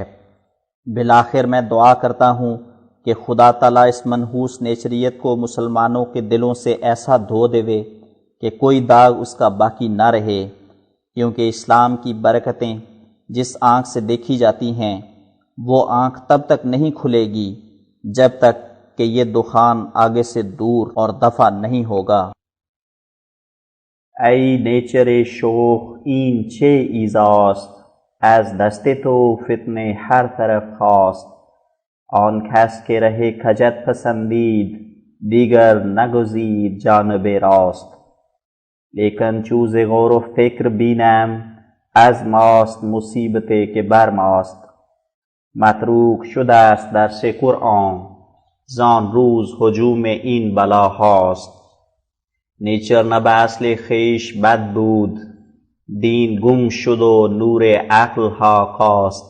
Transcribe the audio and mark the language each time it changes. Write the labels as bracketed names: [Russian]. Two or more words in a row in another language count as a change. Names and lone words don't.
[Urdu] بالآخر میں دعا کرتا ہوں کہ خدا تعالیٰ اس منحوس نیچریت کو مسلمانوں کے دلوں سے ایسا دھو دے کہ کوئی داغ اس کا باقی نہ رہے، کیونکہ اسلام کی برکتیں جس آنکھ سے دیکھی جاتی ہیں وہ آنکھ تب تک نہیں کھلے گی جب تک کہ یہ دخان آگے سے دور اور دفع نہیں ہوگا۔ [Persian] ای نیچر شوخ این چه ایزاست، از دست تو فتنه هر طرف خواست. آن کس که ره کجت پسندید دیگر نگزید جانب راست. لیکن چوز غور و فکر بینم از ماست مصیبت که بر ماست. متروک شده است درس قرآن زان روز هجوم این بلا هاست. نیچر نه به اصل خویش بد بود دین گم شد و نور عقل ها کاست.